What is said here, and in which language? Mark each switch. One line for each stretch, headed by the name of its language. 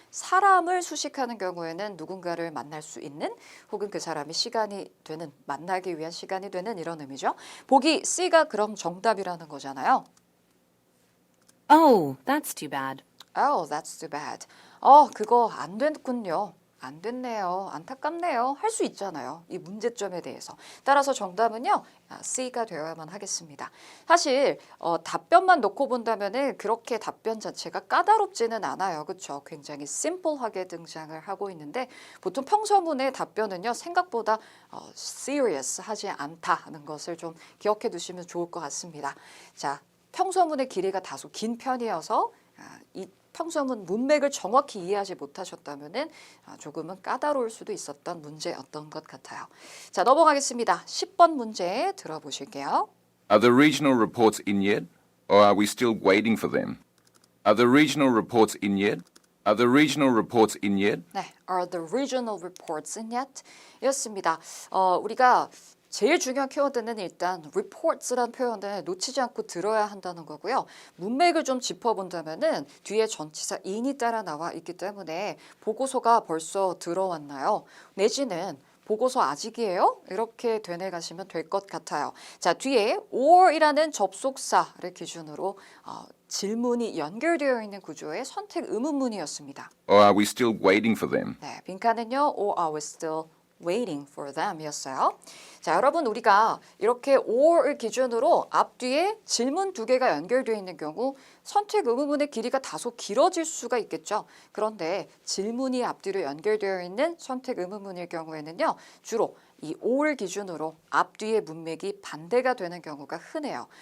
Korean: 사람을 수식하는 경우에는 누군가를 만날 수 있는 혹은 그 사람이 시간이 되는, 만나기 위한 시간이 되는 이런 의미죠. 보기 C가 그럼 정답이라는 거잖아요.
English: Oh, that's too bad. Oh, that's too bad.
Korean: 그거 안 됐군요. 안 됐네요. 안타깝네요. 할 수 있잖아요. 이 문제점에 대해서. 따라서 정답은요. C가 되어야만 하겠습니다. 사실 답변만 놓고 본다면 그렇게 답변 자체가 까다롭지는 않아요. 그렇죠? 굉장히 심플하게 등장을 하고 있는데 보통 평서문의 답변은요. 생각보다 serious하지 않다는 것을 좀 기억해 두시면 좋을 것 같습니다. 자, 평서문의 길이가 다소 긴 편이어서 이 평소문 문맥을 정확히 이해하지 못하셨다면 조금은 까다로울 수도 있었던 문제였던 것 같아요. 자, 넘어가겠습니다. 10번 문제 들어보실게요.
English: Are the regional reports in yet? Or are we still waiting for them? Are the regional reports in yet? Are the regional reports in yet? 네, are the regional reports in yet?
Korean: 였습니다. 우리가 제일 중요한 키워드는 일단 reports라는 표현을 놓치지 않고 들어야 한다는 거고요. 문맥을 좀 짚어본다면은 뒤에 전치사 in이 따라 나와 있기 때문에 보고서가 벌써 들어왔나요? 내지는 보고서 아직이에요? 이렇게 되뇌가시면 될 것 같아요. 자, 뒤에 or이라는 접속사를 기준으로 질문이 연결되어 있는 구조의 선택 의문문이었습니다.
English: Or are we still waiting for them?
Korean: 네, 빈칸은요.
English: Or are we still waiting for them
Korean: 이었어요. 자, 여러분 우리가 이렇게 or을 기준으로 앞뒤에 질문 두 개가 연결되어 있는 경우 선택 의문문의 길이가 다소 길어질 수가 있겠죠. 그런데 질문이 앞뒤로 연결되어 있는 선택 의문문일 경우에는요. 주로 이 or 기준으로 앞뒤의 문맥이 반대가 되는 경우가 흔해요.